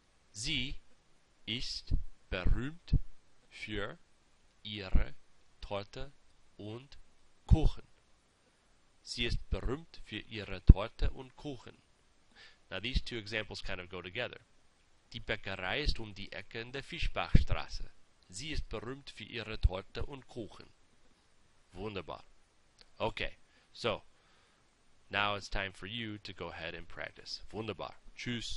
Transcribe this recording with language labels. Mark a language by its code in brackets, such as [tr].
[de] Sie ist berühmt für ihre Torte und Kuchen. Sie ist berühmt für ihre Torte und Kuchen. [en] Now these two examples kind of go together. [de] Die Bäckerei ist die Ecke in der Fischbachstraße. Sie ist berühmt für ihre Torte und Kuchen. Wunderbar. [en] Okay, so now it's time for you to go ahead and practice. [de] Wunderbar. Tschüss.